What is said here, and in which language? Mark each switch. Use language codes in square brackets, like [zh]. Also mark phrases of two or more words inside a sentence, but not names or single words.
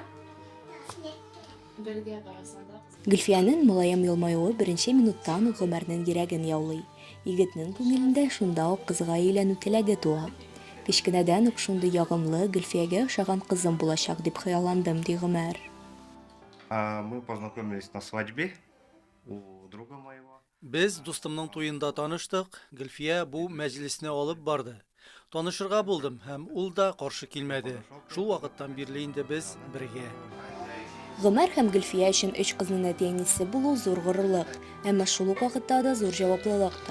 [tt] Бергә барасында. Гөлфиянең мөлаем елмаюы беренче минуттан ук Гомәрнең йөрәген яулый. Егетнең күңелендә шунда ук кызга өйләнү теләге туа. Кечкенәдән ук шундый ягымлы Гөлфиягә охшаган кызым булачак дип хыялландым, ди Гомәр. [ru] Мы познакомились на свадьбе у друга моего. [tt] Без дустымның туенда таныштык. Гөлфия бу мәҗлисне алып барды. Танышырга булдым һәм ул да каршы килмәде. Шул вакыттан бирле инде без бергә. Гомәр һәм Гөлфия өчен 3 кызның әти-әнисе булу зур горурлык, әмма шул ук вакытта да зур җаваплылык та.